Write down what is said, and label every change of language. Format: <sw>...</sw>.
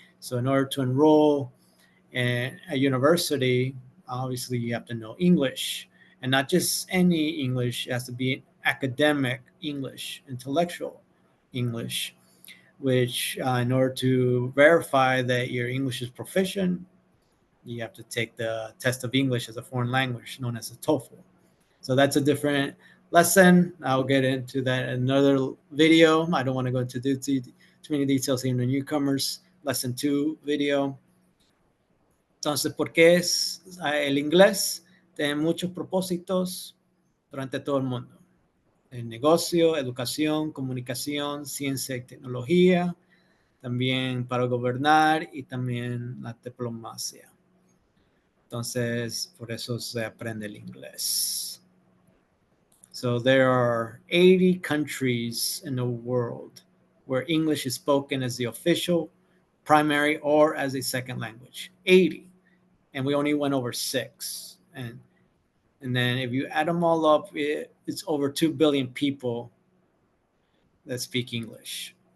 <en>So in order to enroll in a university, obviously you have to know English, and not just any English. It has to be academic English, intellectual English, which in order to verify that your English is proficient, you have to take the test of English as a foreign language known as a TOEFL. So that's a different lesson. I'll get into that in another video. I don't want to go into too many details here in the Newcomers Lesson 2 video.</en> <es>Entonces, ¿por qué es el inglés? Tiene muchos propósitos durante todo el mundo. El negocio, educación, comunicación, ciencia y tecnología, también para gobernar y también la diplomacia. Entonces, por eso se aprende el inglés.</es> <en>So there are 80 countries in the world where English is spoken as the official, primary, or as a second language. 80. And we only went over six. And then if you add them all up, it's over 2 billion people that speak English.</en>